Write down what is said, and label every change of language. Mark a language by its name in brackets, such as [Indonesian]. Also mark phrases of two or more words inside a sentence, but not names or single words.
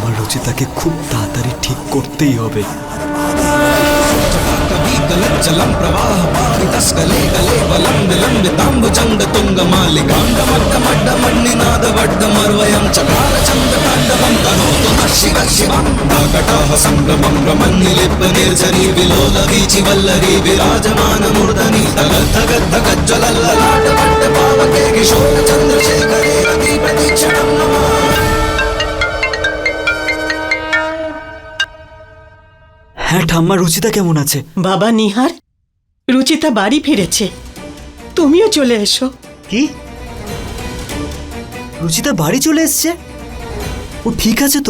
[Bangla] রুচিতাকে খুব তাড়াতাড়ি ঠিক করতেই হবে। [Sanskrit] जलं प्रवाह पावितस्कले कले बलं विलम्बिताम्बुजङ्ग तुङ्गमालिकाण्डमड्डमड्डमड्निनादवड्डमर्वयं चकार चन्द्रताण्डवं करोतु नः शिवः शिवं प्राकटाः सम्भ्रमं रमन्निलिप्पनिर्झरी विलोलवीचि वल्लरी विराजमानमूर्धनि धगद्धगद्धगज्ज्वलल्ललाटपट्टपावके किशोरचन्द्रशेखरे रतिप्रतीक्षणं नमः। [Bangla] হ্যাঁ ঠাম্মা, রুচিতা কেমন আছে? বাবা নিহার, রুচিতা বাড়ি ফিরেছে, তুমিও চলে এসো। কি? রুচিতা বাড়ি চলে এসছে? ও ঠিক আছে তো?